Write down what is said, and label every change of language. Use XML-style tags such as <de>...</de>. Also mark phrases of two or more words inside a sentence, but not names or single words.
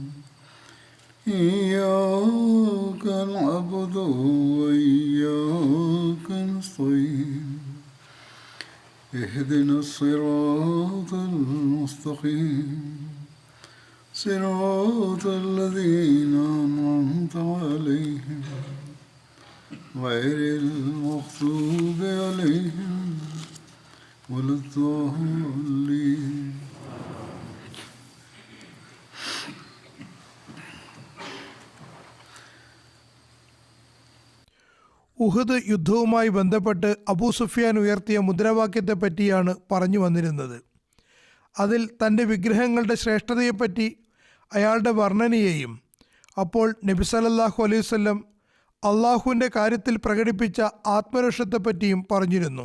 <ar>إياك نعبد وإياك نستعين اهدنا الصراط المستقيم صراط الذين أنعمت عليهم غير المغضوب عليهم ولا الضالين.</ar> <ml>ഉഹദ് യുദ്ധവുമായി ബന്ധപ്പെട്ട് അബൂ സുഫിയാൻ ഉയർത്തിയ മുദ്രാവാക്യത്തെ പറ്റിയാണ് പറഞ്ഞു വന്നിരുന്നത്. അതിൽ തൻ്റെ വിഗ്രഹങ്ങളുടെ ശ്രേഷ്ഠതയെപ്പറ്റി അയാളുടെ വർണ്ണനയെയും അപ്പോൾ നബി</ml> <ar>صلى الله عليه وسلم</ar> <ml>അള്ളാഹുവിൻ്റെ കാര്യത്തിൽ പ്രകടിപ്പിച്ച ആത്മരോഷത്തെപ്പറ്റിയും പറഞ്ഞിരുന്നു.</ml>